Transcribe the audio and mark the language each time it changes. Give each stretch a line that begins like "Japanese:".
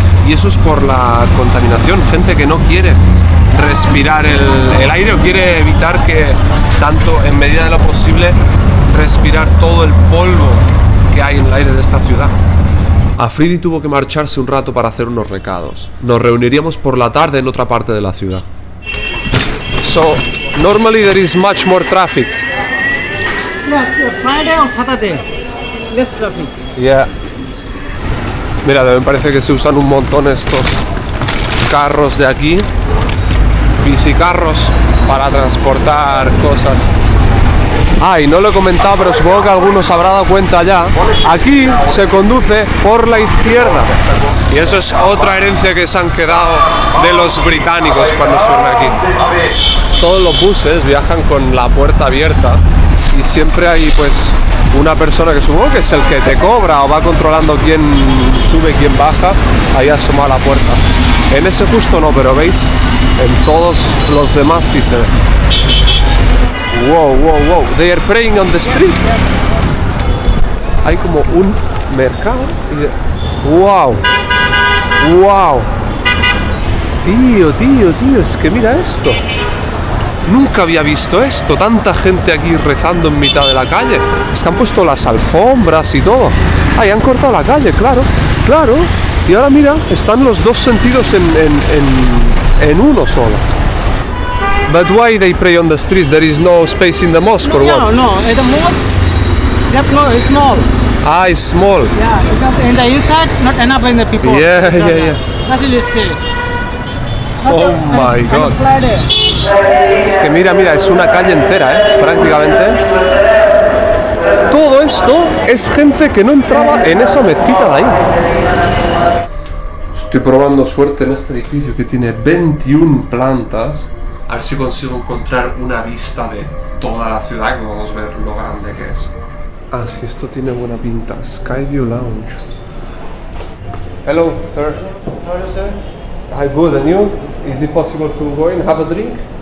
Spanish: Y eso es por la contaminación, gente que no quiere respirar el aire o quiere evitar que, tanto en medida de lo posible, respirar todo el polvo que hay en el aire de esta ciudad. Afridi tuvo que marcharse un rato para hacer unos recados. Nos reuniríamos por la tarde en otra parte de la ciudad.
English: So, normally there is much more traffic. Friday or Saturday, less traffic. Yeah.
Spanish: Mira, me parece que se usan un montón estos carros de aquí, bicicarros, para transportar cosas. Ah, y no lo he comentado, pero supongo que algunos habrá dado cuenta ya. Aquí se conduce por la izquierda. Y eso es otra herencia que se han quedado de los británicos cuando suben aquí. Todos los buses viajan con la puerta abierta y siempre hay pues una persona que supongo que es el que te cobra o va controlando quién sube, quién baja, ahí asoma a la puerta. En ese justo no, pero veis, en todos los demás sí se ve.
English: Wow, they are praying on the street.
Spanish: Hay como un mercado y wow. Tío, es que mira esto. Nunca había visto esto, tanta gente aquí rezando en mitad de la calle. Es que han puesto las alfombras y todo. Ahí han cortado la calle, claro. Y ahora mira, están los dos sentidos en uno solo.
English: But why they pray on the street? There is no space in the mosque or what? No. In the mosque, that floor is small. Ah, it's small. Yeah, because in the inside, not enough in the people. Yeah. That will stay. Oh my God.
Spanish: Es que mira, es una calle entera, prácticamente. Todo esto es gente que no entraba en esa mezquita de ahí. Estoy probando suerte en este edificio que tiene 21 plantas. A ver si consigo encontrar una vista de toda la ciudad, que podemos ver lo grande que es. Ah, sí, esto tiene buena pinta.
English: Skyview Lounge. Hello, sir. How are you, sir? Hi, good, and you? Is it possible to go in, have a drink?